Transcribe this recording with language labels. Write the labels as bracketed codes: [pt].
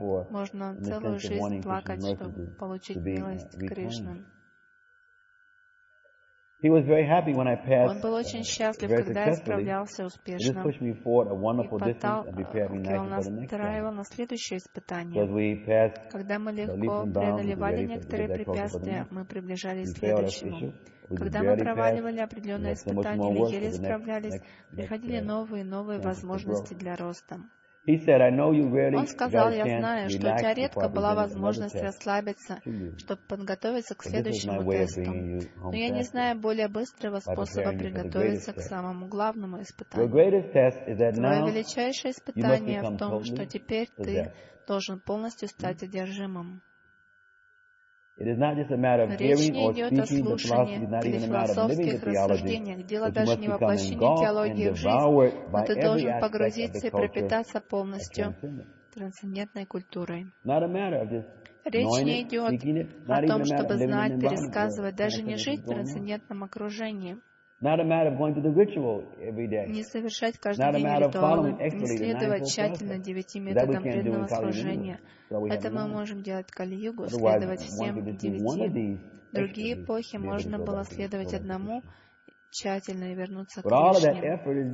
[ru] Можно целую жизнь плакать, чтобы получить милость Кришны. [en] He was very happy when I passed. [ru] Он был очень счастлив, когда я справлялся успешно. [en] This pushed me forward a wonderful distance and prepared me nicely for the next time. [ru] И потом на следующее испытание. [en] As we passed, [ru] когда мы легко преодолевали некоторые препятствия, мы приближались к следующему. Когда мы проваливали определенные испытания или еле справлялись, приходили новые и новые возможности для роста. [en] He said, "I know you rarely [ru] Он сказал, я знаю, что у тебя редко была возможность расслабиться, чтобы подготовиться к следующему тесту. Но я не знаю более быстрого способа приготовиться к самому главному испытанию. Твое величайшее испытание в том, что теперь ты должен полностью стать одержимым. Речь не идет о слушании или философских рассуждениях. Дело даже не воплощении теологии в жизнь, но ты должен погрузиться и пропитаться полностью трансцендентной культурой. Речь не идет о том, чтобы знать, пересказывать, даже не жить в трансцендентном окружении. [en] Not a matter of going to the ritual every day. [ru] Не совершать каждый день ритуалы, не следовать тщательно девяти методам преданного служения. Это мы можем делать кали-югу, следовать всем девяти. Другие эпохи можно было следовать одному тщательно и вернуться к Кришне.